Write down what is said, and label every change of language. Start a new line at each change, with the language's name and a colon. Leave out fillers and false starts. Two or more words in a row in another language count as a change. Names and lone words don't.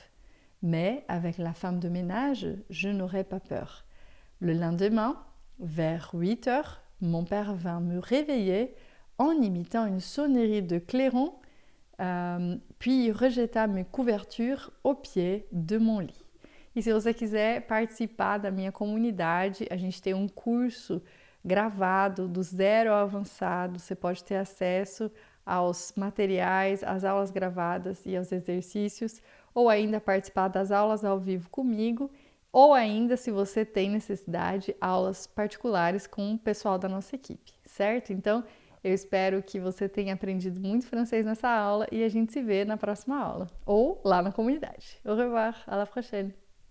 French: Mais avec la femme de ménage, je n'aurai pas peur. Le lendemain, vers 8 heures, mon père vint me réveiller en imitant une sonnerie de clairon, puis il rejeta mes couvertures au pied de mon lit.
Portuguese: E se você quiser participar da minha comunidade, a gente tem um curso gravado do zero ao avançado. Você pode ter acesso aos materiais, às aulas gravadas e aos exercícios, ou ainda participar das aulas ao vivo comigo, ou ainda, se você tem necessidade, aulas particulares com o pessoal da nossa equipe, certo? Então, eu espero que você tenha aprendido muito francês nessa aula e a gente se vê na próxima aula, ou lá na comunidade.
French: Au revoir, à la prochaine!